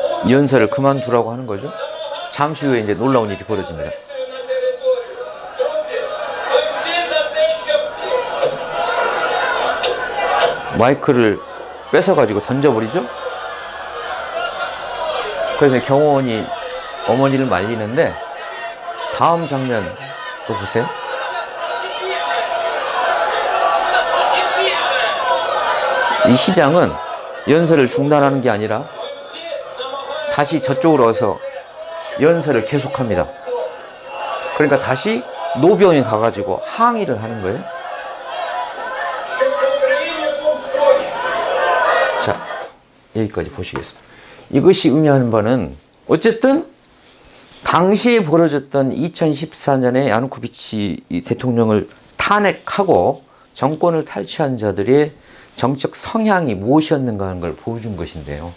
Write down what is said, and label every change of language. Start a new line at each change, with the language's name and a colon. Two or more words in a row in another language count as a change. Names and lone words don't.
Korean: 연설을 그만두라고 하는 거죠. 잠시 후에 이제 놀라운 일이 벌어집니다.
Ukrainian: на територію. Друзі, ми всі за те, щоб
Korean: 마이크를 뺏어가지고 던져버리죠. 그래서 경호원이 어머니를 말리는데 다음 장면 또 보세요. 이 시장은 연설을 중단하는 게 아니라 다시 저쪽으로 와서 연설을 계속합니다. 그러니까 다시 노병이 가가지고 항의를 하는 거예요.
Ukrainian: щоб в Україні був спокій.
Korean: 자, 여기까지 보시겠습니다. 이것이 의미하는 바는 어쨌든 당시에 벌어졌던 2014년에 야누코비치 대통령을 탄핵하고 정권을 탈취한 자들의 정책 성향이 무엇이었는가 하는 걸 보여준 것인데요.